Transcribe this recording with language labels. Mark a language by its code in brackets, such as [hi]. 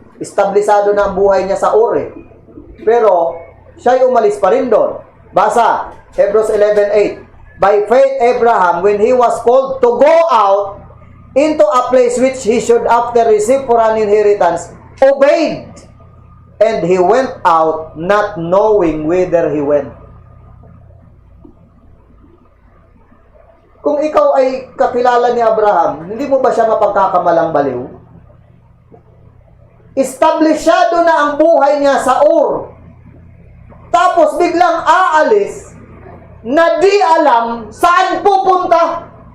[tl] Establisado na ang buhay niya sa Ur eh. Pero, siya'y umalis pa rin doon. Basa, Hebrews 11:8. [en] By faith, Abraham, when he was called to go out into a place which he should after receive for an inheritance, obeyed. And he went out not knowing whither he went. [tl] Kung ikaw ay kakilala ni Abraham, hindi mo ba siya mapagkakamalang baliw? Establishado na ang buhay niya sa Ur. Tapos biglang aalis na di alam saan pupunta.